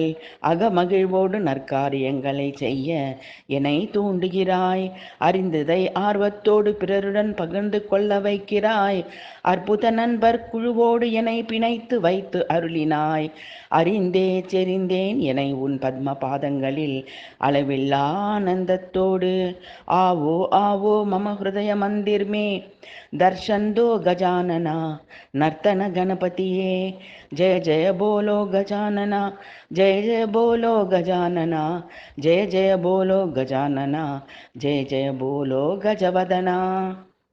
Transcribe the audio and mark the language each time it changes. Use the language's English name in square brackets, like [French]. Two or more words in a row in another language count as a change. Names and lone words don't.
[Tamil] அகமகிழ்வோடு நற்காரியங்களை செய்ய என்னை தூண்டுகிறாய். அறிந்ததை ஆர்வத்தோடு பிறருடன் பகிர்ந்து கொள்ள வைக்கிறாய். அற்புத நண்பர் குழுவோடு என்னை பிணைத்து வைத்து அருளினாய். அறிந்தே செறிந்தேன் என்னை உன் பத்ம பாதங்களில் அளவில்லா ஆனந்தத்தோடு. [Hindi] आवो आवो मम हृदय मंदिर में, दर्शन दो गजानना नर्तन गणपतिये। जय जय बोलो गजानना, जय जय बोलो गजानना, जय जय बोलो गजानना, जय जय बोलो गजवदना।